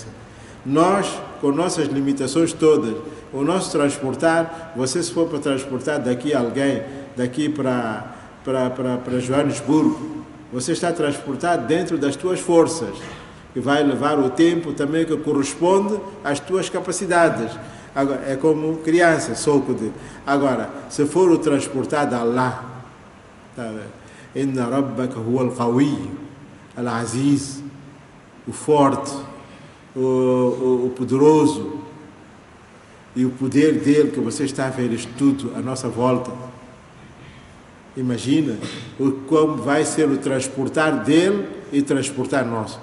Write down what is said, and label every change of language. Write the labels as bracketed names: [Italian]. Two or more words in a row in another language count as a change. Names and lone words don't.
[Portuguese] Nós, com nossas limitações todas, o nosso transportar, você se for para transportar daqui alguém, daqui para Joanesburgo, você está transportado dentro das tuas forças, que vai levar o tempo também que corresponde às tuas capacidades. Agora, é como criança, soco de... Agora, se for o transportado a Allah, tá? [Arabic] إن ربك هو القوي العزيز, [Portuguese] o forte, o poderoso, e o poder dele que você está a ver isto tudo à nossa volta. Imagina como vai ser o transportar dele e transportar nós.